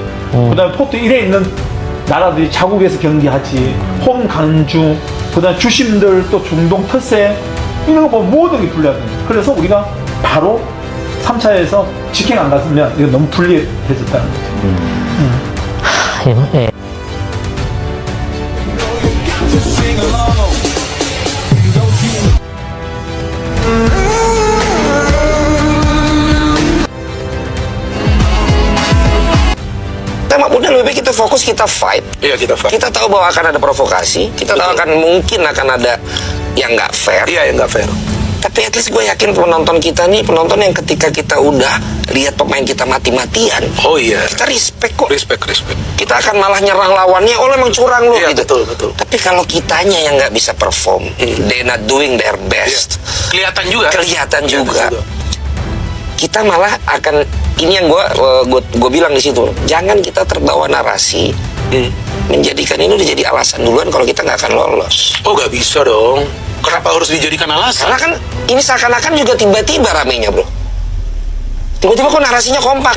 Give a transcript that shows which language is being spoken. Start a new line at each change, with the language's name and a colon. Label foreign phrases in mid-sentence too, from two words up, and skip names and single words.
Korean: 그다음에 포트 1에 있는 나라들이 자국에서 경기하지. 홈 강주, 그다음에 주심들 또 중동 터세 이런 거 보면 모든 게 불리하거든. 그래서 우리가 바로 3차에서 직행 안 갔으면 이거 너무 불리해졌다는 거지.
Indonesian: Udah lebih baik kita fokus, kita fight. Iya, kita fight. Kita tahu bahwa akan ada provokasi, kita tahu mungkin akan ada yang nggak fair. Iya, yang nggak fair. Tapi
English: at least
Indonesian: gue yakin penonton kita nih, penonton yang ketika kita udah lihat pemain kita mati-matian, oh iya, kita respect kok. Respect. Kita akan malah nyerang lawannya, oh emang curang lu iya, gitu. Betul. Tapi kalau kitanya yang nggak bisa perform,
English: they not doing their best.
Indonesian: Iya. Kelihatan juga. Kita malah akan, ini yang gue bilang di situ, jangan kita terbawa narasi menjadikan ini udah jadi alasan duluan kalau kita nggak akan lolos. Oh, nggak bisa dong. Kenapa harus dijadikan alasan? Karena kan ini seakan-akan juga tiba-tiba ramenya, bro. Tiba-tiba kok narasinya kompak.